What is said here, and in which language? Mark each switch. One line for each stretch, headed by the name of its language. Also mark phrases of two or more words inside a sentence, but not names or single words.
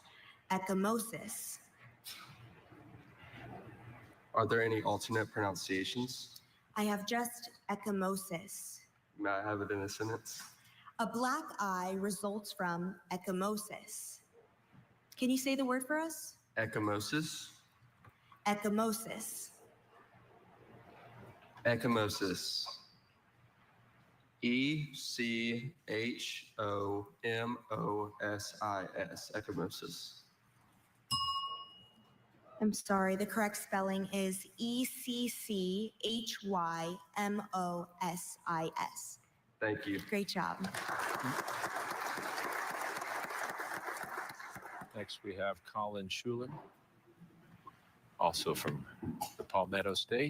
English: Ecchymosis. Are there any alternate pronunciations? I have just ecchymosis. May I have it in a sentence? A black eye results from ecchymosis. Can you say the word for us? Ecchymosis. Ecchymosis. Ecchymosis. E-C-H-O-M-O-S-I-S. Ecchymosis. I'm sorry, the correct spelling is E-C-C-H-Y-M-O-S-I-S. Thank you. Great job. Next, we have Colin Schuler, also from the Palmetto State.